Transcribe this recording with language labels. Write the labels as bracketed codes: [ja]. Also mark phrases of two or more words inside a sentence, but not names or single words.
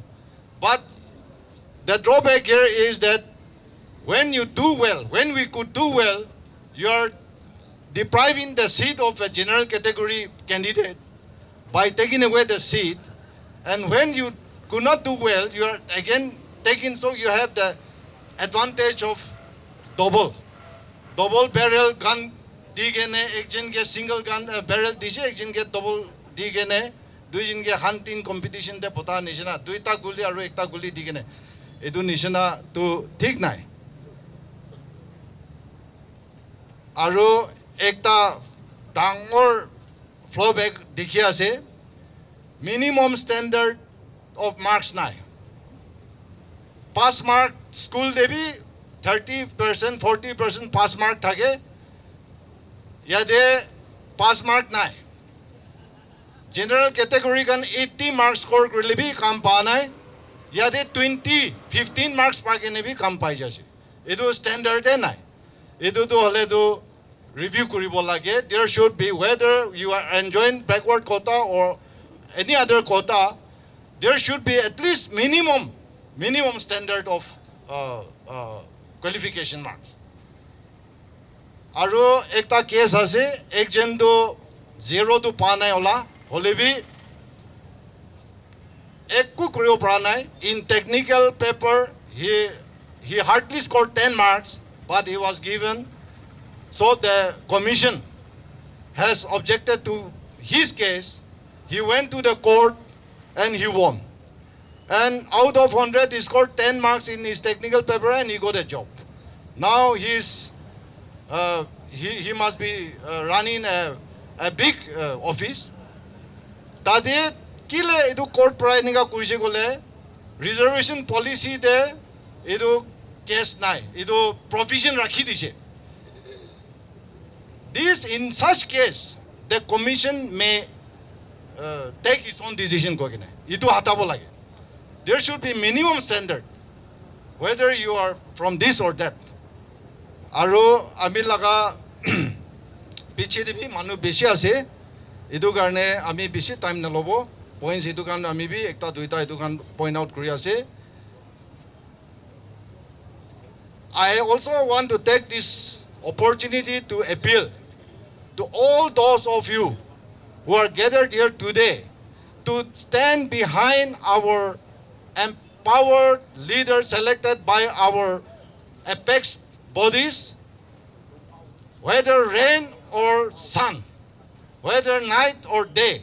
[en] But the drawback here is that when you do well, when we could do well, you are depriving the seat of a general category candidate by taking away the seat. And when you could not do well, you are again taking, so you have the advantage of double barrel gun [nag] digene, ekজন ke [en] single gun barrel [nag] dishe, ekজন ke double digene, দুইজন ke [en] hunting competition [nag] de pota nishina, duita guli aru ekta guli digene. Edu nishina to thik nai. Aru ekta dangor flowback dikhi ase, [en] minimum standard of marks nai. Pass mark [nag] school debi 30%, 40% [en] pass mark [nag] thage. Yade [en] pass mark [nag] nai. [en] General category [nag] kan 80 [en] marks score [nag] korle bhi kam pa nai. Yade 15 marks pa kene bhi kam pai jase. Edu standard e nai. Edu to hole to review koribo lage. [en] There should be, whether you are enjoying backward quota or any other quota, there should be at least minimum standard of qualification marks. [nag] Aru ekta case ase, ekজন to 0 to pa nai ola, hole bhi ekku koribo para nai. [en] In technical paper, he hardly scored 10 marks, but he was given. So the commission has objected to his case. He went to the court and he won. And out of 100, he scored 10 marks in his technical paper and he got a job. Now he must be running a big office. [nag] Tade kile edu court prai nika kuise gole [en] reservation policy [nag] de edu case nai, edu provision rakhi dise. [en] This, in such case, the commission may take its own decision. There should be minimum standard, whether you are from this or that. [nag] Aru ami laga piche debi manu beshi ase. Edu karne ami beshi time na lobo. Points edu kan ami bi ekta duita edu kan [en] point out [nag] kuri ase. [en] I also want to take this opportunity to appeal to all those of you who are gathered here today to stand behind our empowered leaders selected by our apex bodies, whether rain or sun, whether night or day.